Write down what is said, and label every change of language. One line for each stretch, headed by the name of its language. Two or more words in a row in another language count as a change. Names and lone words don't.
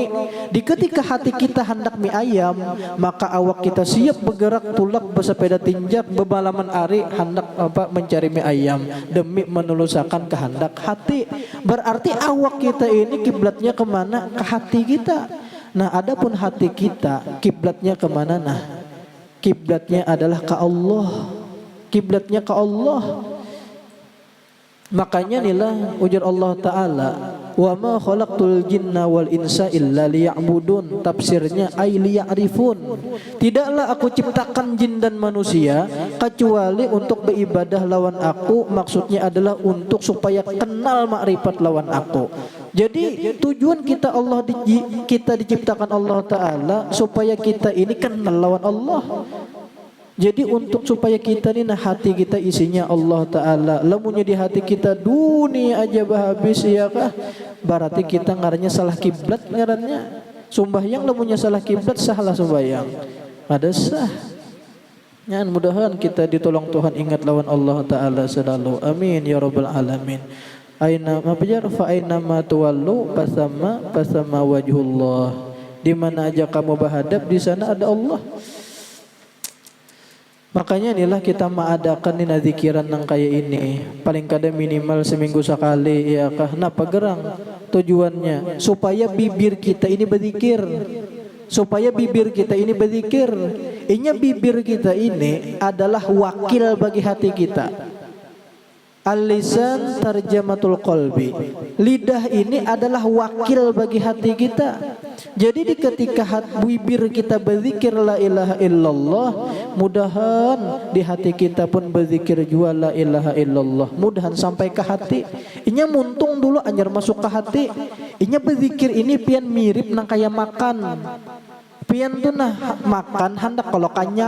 Banjar: Di ketika hati kita hendak mie ayam, maka awak kita siap bergerak tulak bersepeda tinjak bebalaman ari hendak mencari mie ayam demi menelusakan kehendak hati. Berarti awak kita ini kiblatnya kemana? Ke hati kita. Nah, adapun hati kita kiblatnya kemana? Nah, kiblatnya adalah ke Allah. Kiblatnya ke Allah. Makanya inilah ujar Allah Ta'ala,
Arabic: وما خلقت الجن والإنس إلا ليعبدون.
Banjar: Tafsirnya
Arabic: أي ليعرفون.
Banjar: Tidaklah aku ciptakan jin dan manusia kecuali untuk beribadah lawan aku. Maksudnya adalah untuk supaya kenal makrifat lawan aku. Jadi tujuan kita kita diciptakan Allah Ta'ala supaya kita ini kenal lawan Allah. Jadi untuk supaya kita ni nah hati kita isinya Allah Ta'ala, lamunnya di hati kita dunia aja habis ya kah, berarti kita ngarannya salah kiblat ngarannya. Sumbahyang lamunnya salah kiblat salah sumbahyang. Ada sah. Nyan mudahan kita ditolong Tuhan ingat lawan Allah Ta'ala selalu.
Arabic: آمين يا رب العالمين. أين مابجر فأينما تولوا فثم وجه الله.
Banjar: Di mana aja kamu berhadap di sana ada Allah. Makanya inilah kita mengadakan ini zikiran nang kayak ini. Paling kada minimal seminggu sekali ya kah. Nah pagerang tujuannya supaya bibir kita ini berzikir. Supaya bibir kita ini berzikir. Inya bibir kita ini adalah wakil bagi hati kita.
Arabic: اللسان ترجمان القلب.
Banjar: Lidah ini adalah wakil bagi hati kita. Jadi di ketika bibir kita berzikir
Arabic: لا إله إلا الله,
Banjar: mudahan di hati kita pun berzikir jua
Arabic: لا إله إلا الله.
Banjar: Mudahan sampai ke hati. Inya muntung dulu anjar masuk ke hati. Inya berzikir ini pian mirip nang kayak makan. Pian tuh nah makan hendak kalau kanyang.